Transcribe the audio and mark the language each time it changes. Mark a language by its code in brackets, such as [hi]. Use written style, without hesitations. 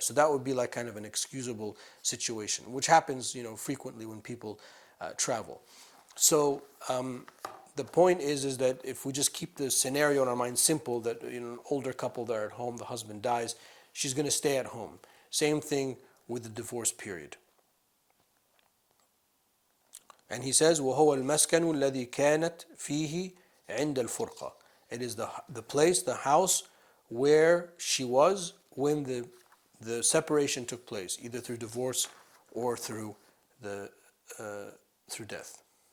[en] So that would be like kind of an excusable situation, which happens frequently when people travel. So the point is that if we just keep the scenario in our mind simple, that an older couple that are at home, the husband dies, she's going to stay at home. Same thing with the divorce period. And he says, [ar] وَهُوَ الْمَسْكَنُ الَّذِي كَانَتْ فِيهِ عِنْدَ الْفُرْقَةِ. [en] It is the place, the house where she was when the separation took place, either through divorce or through death.